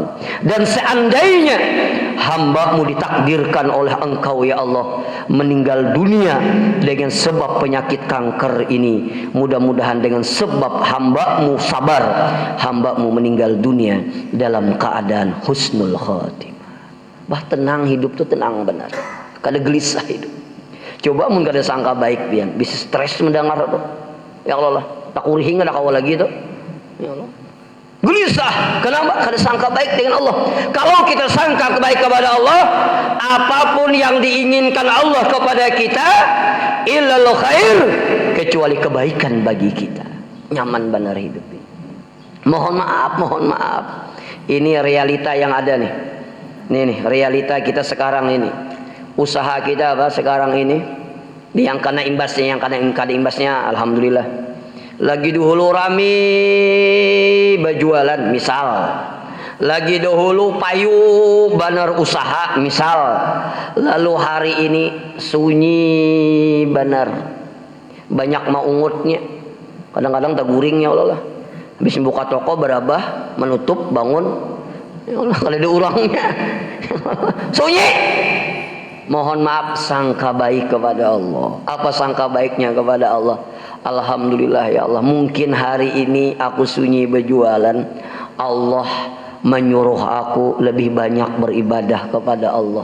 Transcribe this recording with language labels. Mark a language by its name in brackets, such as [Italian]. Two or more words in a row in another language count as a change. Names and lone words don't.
[Indonesian] Dan seandainya hambamu ditakdirkan oleh engkau ya Allah meninggal dunia dengan sebab penyakit kanker ini, mudah-mudahan dengan sebab hambamu sabar, hambamu meninggal dunia dalam keadaan husnul khatimah. [Banjar] Bah, tenang hidup tuh, tenang benar, kada gelisah hidup. Coba mun kada sangka baik pian, bisa stres mendengar tuh. Ya Allah, tak urihi ada kau lagi tuh. [Indonesian] Ya Allah. Gelisah, kenapa? [Banjar] Kada sangka baik dengan Allah. [Indonesian] Kalau kita sangka baik kepada Allah, apapun yang diinginkan Allah kepada kita, [Arabic] إلا الخير, [Indonesian] kecuali kebaikan bagi kita. Nyaman benar hidup ini. Mohon maaf. Ini realita yang ada nih. Nih realita kita sekarang ini. Usaha kita apa sekarang ini, yang kena imbasnya, alhamdulillah. Lagi dahulu rame berjualan, misal. [Banjar] Lagi dahulu payu banar usaha, misal. Lalu hari ini sunyi benar, banyak maungutnya. Kadang-kadang tak guringnya Allah. Habis buka toko berabah, menutup, bangun. [Indonesian] Ya Allah, kalau ada orangnya. Sunyi. Mohon maaf, sangka baik kepada Allah. Apa sangka baiknya kepada Allah? Alhamdulillah ya Allah, mungkin hari ini aku sunyi berjualan, Allah menyuruh aku lebih banyak beribadah kepada Allah.